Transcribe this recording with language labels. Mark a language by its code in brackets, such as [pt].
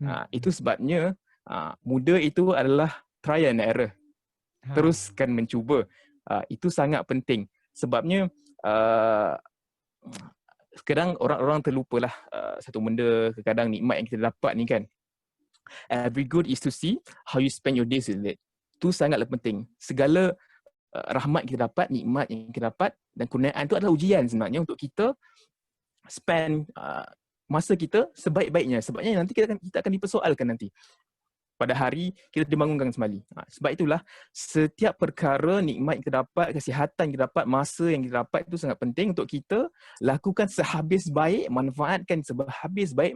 [ms] Itu sebabnya muda itu adalah trial and error. Teruskan mencuba. Itu sangat penting. Sebabnya kadang orang terlupalah satu benda, kadang nikmat yang kita dapat ni kan. [en] Every good is to see how you spend your days with it. [ms] Itu sangatlah penting. Segala rahmat kita dapat, nikmat yang kita dapat dan kurniaan itu adalah ujian sebenarnya untuk kita spend masa kita sebaik-baiknya. Sebabnya nanti kita akan dipersoalkan nanti. Pada hari kita dibangunkan kembali. Sebab itulah setiap perkara, nikmat yang kita dapat, kesihatan yang kita dapat, masa yang kita dapat itu sangat penting untuk kita lakukan sehabis baik, manfaatkan sehabis baik.